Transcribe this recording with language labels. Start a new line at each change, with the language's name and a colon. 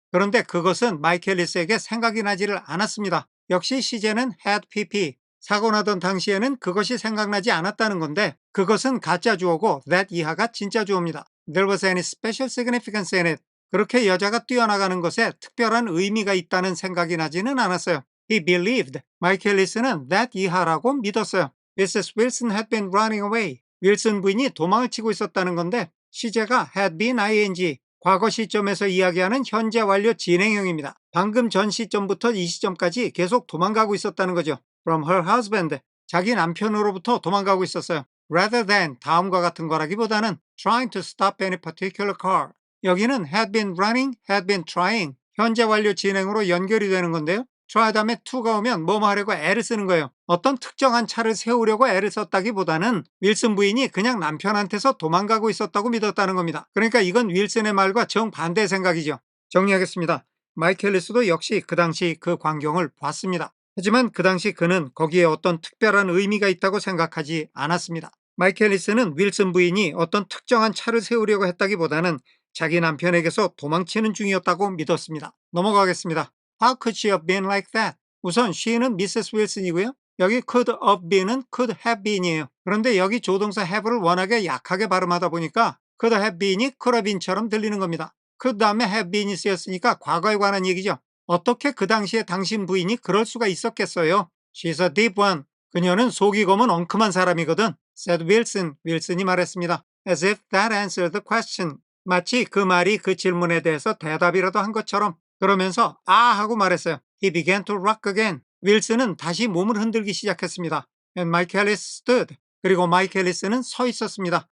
Korean: 그런데 그것은 마이켈리스에게 생각이 나지를 않았습니다. 역시 시제는 had pp. 사고 나던 당시에는 그것이 생각나지 않았다는 건데 그것은 가짜 주어고 that 이하가 진짜 주어입니다.
English: There was any special significance in it.
Korean: 그렇게 여자가 뛰어나가는 것에 특별한 의미가 있다는 생각이 나지는 않았어요.
English: He believed.
Korean: 마이켈리스는 that 이하라고 믿었어요.
English: Mrs. Wilson had been running away.
Korean: 윌슨 부인이 도망을 치고 있었다는 건데 시제가 had been ing. 과거 시점에서 이야기하는 현재 완료 진행형입니다. 방금 전 시점부터 이 시점까지 계속 도망가고 있었다는 거죠.
English: From her husband.
Korean: 자기 남편으로부터 도망가고 있었어요.
English: Rather than
Korean: 다음과 같은 거라기보다는
English: trying to stop any particular car.
Korean: 여기는 had been running, had been trying. 현재 완료 진행으로 연결이 되는 건데요. try 다음에 to가 오면 뭐뭐 하려고 애를 쓰는 거예요. 어떤 특정한 차를 세우려고 애를 썼다기보다는 윌슨 부인이 그냥 남편한테서 도망가고 있었다고 믿었다는 겁니다. 그러니까 이건 윌슨의 말과 정반대의 생각이죠. 정리하겠습니다. 마이켈리스도 역시 그 당시 그 광경을 봤습니다. 하지만 그 당시 그는 거기에 어떤 특별한 의미가 있다고 생각하지 않았습니다. 마이켈리스는 윌슨 부인이 어떤 특정한 차를 세우려고 했다기보다는 자기 남편에게서 도망치는 중이었다고 믿었습니다. 넘어가겠습니다.
English: How could she have been like that?
Korean: 우선
English: she는 Mrs. Wilson
Korean: 이고요. 여기 could have been은 could have been이에요. 그런데 여기 조동사 have를 워낙에 약하게 발음하다 보니까 could have been이 could have been처럼 들리는 겁니다. 그 다음에 have been이 쓰였으니까 과거에 관한 얘기죠. 어떻게 그 당시에 당신 부인이 그럴 수가 있었겠어요?
English: She's a deep one.
Korean: 그녀는 속이 검은 엉큼한 사람이거든.
English: said Wilson.
Korean: 윌슨이 말했습니다.
English: As if that answered the question.
Korean: 마치 그 말이 그 질문에 대해서 대답이라도 한 것처럼. 그러면서 아 하고 말했어요.
English: He began to rock again.
Korean: 윌슨은 다시 몸을 흔들기 시작했습니다.
English: And Michaelis stood.
Korean: 그리고 마이크 앨리스는 서 있었습니다.